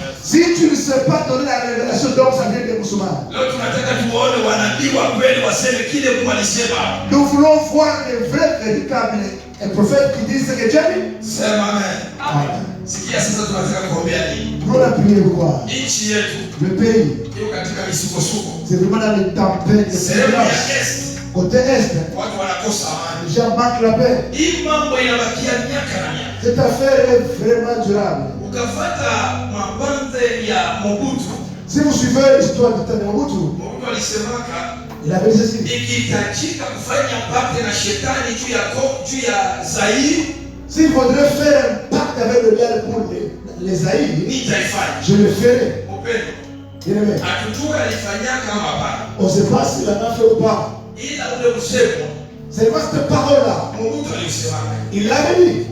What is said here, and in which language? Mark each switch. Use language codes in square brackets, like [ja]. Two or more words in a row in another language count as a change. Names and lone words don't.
[fr] Si tu ne sais pas donner la révélation, donc ça vient des musulmans. [sw] Leo tunataka tuone wanabii wa kweli waseme kile Mungu alisema. [fr] Nous voulons voir les vrais véritables prophètes qui disent ce que Dieu dit. [sw] Sema amen. Amen. Sikia sasa tunataka kuombea nini? [fr] Pour la prière quoi? [sw] Nchi yetu, [fr] le pays, [sw] iko katika misukosuko. [fr] c'est vraiment dans les tempêtes, [sw] sehemu ya est. [fr] Côté est, [sw] watu wanakosa amani. [fr] les gens manquent la paix. [sw] Hii mambo inabakia miaka na miaka. [fr] Cette affaire est vraiment durable. [sw] Ukafata mabande ya Mobutu. [fr] Si vous suivez l'histoire du temps de Mobutu, [sw] Mobutu alisemaka, [fr] il avait dit ceci. [sw] Ikihitajika kufanya pacte na shetani juu ya Zaire, [fr] s'il faudrait faire un pacte avec le diable pour les Zaïre, je le ferai. Bien-aimé. On ne sait pas s'il en a fait ou pas. C'est pas cette parole-là. Il l'avait dit.